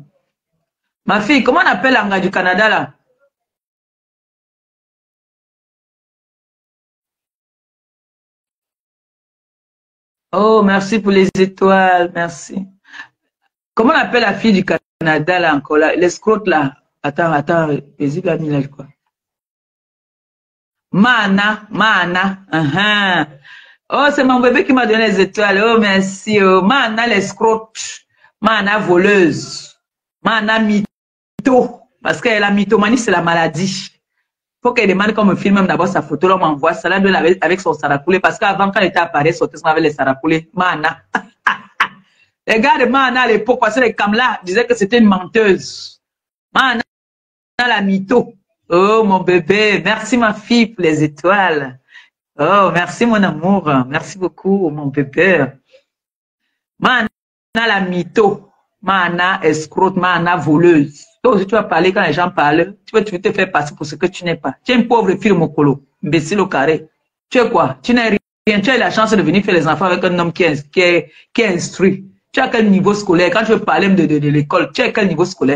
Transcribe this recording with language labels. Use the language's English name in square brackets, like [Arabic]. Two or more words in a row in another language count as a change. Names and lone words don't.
[French] Ma fille, comment on appelle l'anga du Canada là? Oh, merci pour les étoiles, merci. Comment on appelle la fille du Canada là encore là? L'escroc là. Attends, paisible ami là, quoi. Mana. Oh, c'est mon bébé qui m'a donné les étoiles. Oh, merci. Oh, Mana l'escroc. Mana voleuse. Mana mytho. Parce que la mythomanie, c'est la maladie. Faut qu'elle demande qu'on me filme même d'abord sa photo, là, on m'envoie ça, là, avec son saracoulé. Parce qu'avant, quand elle était appareil, sortait avec les saracoulés. Mana. Les gars de Mana à l'époque, parce que les Kamla disaient que c'était une menteuse. Mana, la mytho. Oh, mon bébé. Merci, ma fille, pour les étoiles. Oh, merci, mon amour. Merci beaucoup, mon bébé. Mana, la mytho. Mana, escroc, Mana, voleuse. Toi aussi, tu vas parler quand les gens parlent. Tu veux te faire passer pour ce que tu n'es pas. Tu es une pauvre fille, Mokolo. Imbécile au carré. Tu es quoi? Tu n'es rien. Tu as eu la chance de venir faire les enfants avec un homme qui est instruit. Tu as quel niveau scolaire? Quand tu veux parler de l'école, tu as quel niveau scolaire?